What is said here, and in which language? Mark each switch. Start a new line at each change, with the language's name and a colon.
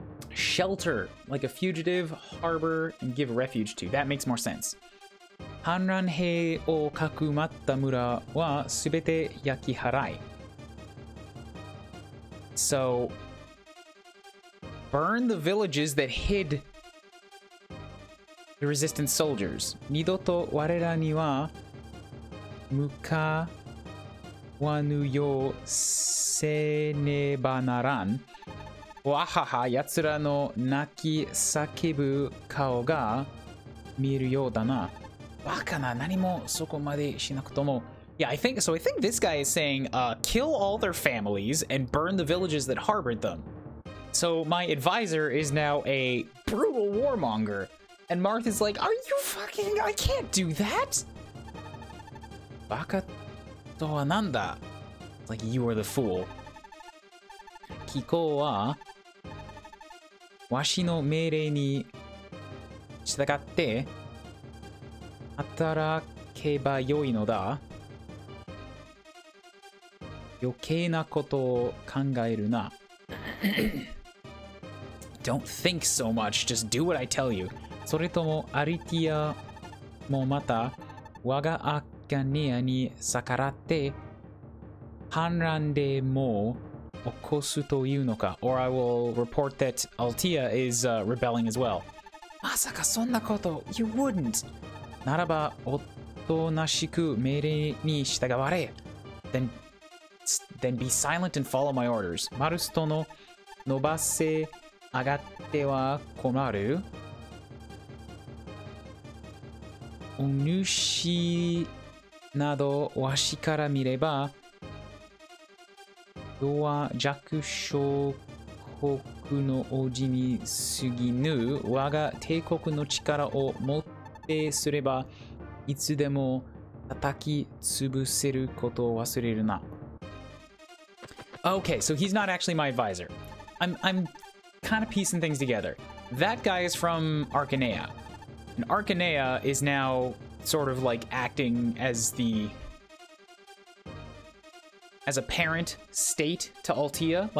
English: shelter, like a fugitive, harbor, and give refuge to. That makes more sense.
Japanese: 反乱兵をかくまった村はすべて焼き払い。
English: So, burn the villages that hid the resistance soldiers.
Japanese: 二度と我らには向かわぬようせねばならん。わはは、奴らの泣き叫ぶ顔が見えるようだな。バカな、何もそこまでしなくとも。
English: Yeah, I think this guy is saying, kill all their families and burn the villages that harbored them. So my advisor is now a brutal warmonger. And Marth is like, are you fucking... I can't do that!
Japanese: Baka to wa nanda?
English: It's like, you are the fool.
Japanese: Kiko wa washi no meirei ni shitagatte hatarake yoi no da. 余計なことを考えるな。
English: Don't think so much, just do what I tell you.
Japanese: それともアリティアもまた我がアカネアに逆らって反乱でも起こすというのか。
English: Or I will report that Altia is rebelling as well.
Japanese: まさかそんなこと
English: You wouldn't.
Japanese: ならばおとなしく命令に従われ。
English: Then be silent and follow my orders.
Japanese: マルストの伸ばせ上がっては困る。お主などわしから見れば弱弱小国の王子に過ぎぬ我が帝国の力をもってすればいつでも叩き潰せることを忘れるな。
English: Okay, so he's not actually my advisor. I'm kind of piecing things together. That guy is from Arcanea. And Arcanea is now sort of like acting as a parent state to Altia.